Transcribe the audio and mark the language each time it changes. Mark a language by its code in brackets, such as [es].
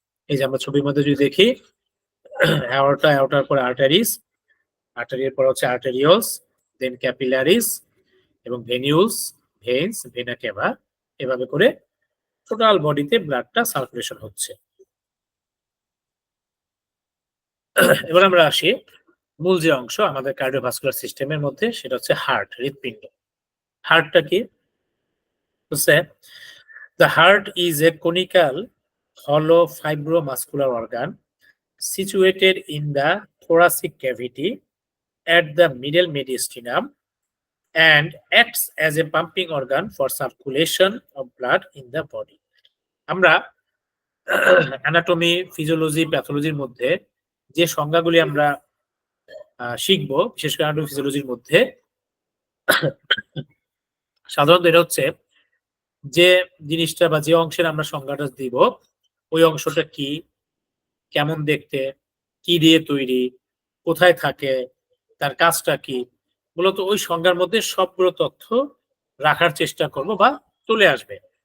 [bn] এই যে আমরা ছবির মধ্যে যদি দেখি, অ্যাওর্টা, অ্যাওর্টার পর আর্টারিস, আর্টারির পর হচ্ছে আর্টেরিওলস, দেন ক্যাপিলারিস এবং ভেনিউলস, ভেইনস, ভেনা কেবা, এভাবে করে টোটাল বডিতে ব্লাডটা সার্কুলেশন হচ্ছে। এবার আমরা আসি মূল যে অংশ আমাদের কার্ডিওভাস্কুলার সিস্টেমের মধ্যে, সেটা হচ্ছে হার্ট, হৃৎপিণ্ড। হার্টটা কি? [en] The heart is a conical hollow fibromuscular organ situated in the thoracic cavity at the middle mediastinum and acts as a pumping organ for circulation of blood in the body. [bn] আমরা anatomy, physiology, প্যাথোলজির মধ্যে যে সংজ্ঞাগুলি আমরা শিখবো, বিশেষ করে anatomy ফিজিওলজির মধ্যে সাধারণত এটা হচ্ছে যে জিনিসটা বা যে অংশের আমরা সংজ্ঞাটা দিব, ওই অংশটা কি, কেমন দেখতে, কি দিয়ে তৈরি, কোথায় থাকে, তার কাজটা কি, মূলত ওই সংজ্ঞার মধ্যে সবগুলো তথ্য রাখার চেষ্টা করব বা চলে আসবে।